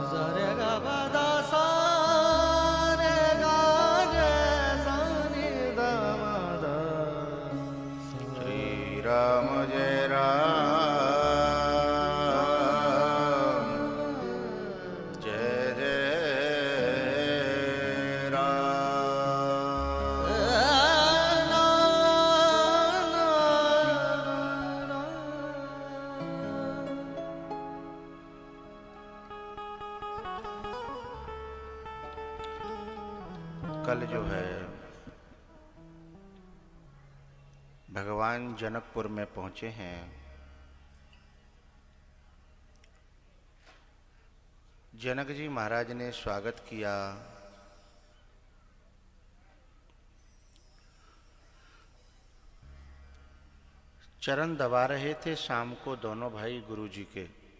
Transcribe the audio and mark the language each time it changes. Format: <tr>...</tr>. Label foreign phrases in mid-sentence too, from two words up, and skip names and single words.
<hi>Zare ga ba da sa re ga re sa ni da ma da. श्री राम जय राम, जय जय राम। कल जो है भगवान जनकपुर में पहुंचे हैं। जनक जी महाराज ने स्वागत किया। चरण दबा रहे थे शाम को दोनों भाई गुरु जी के।</hi>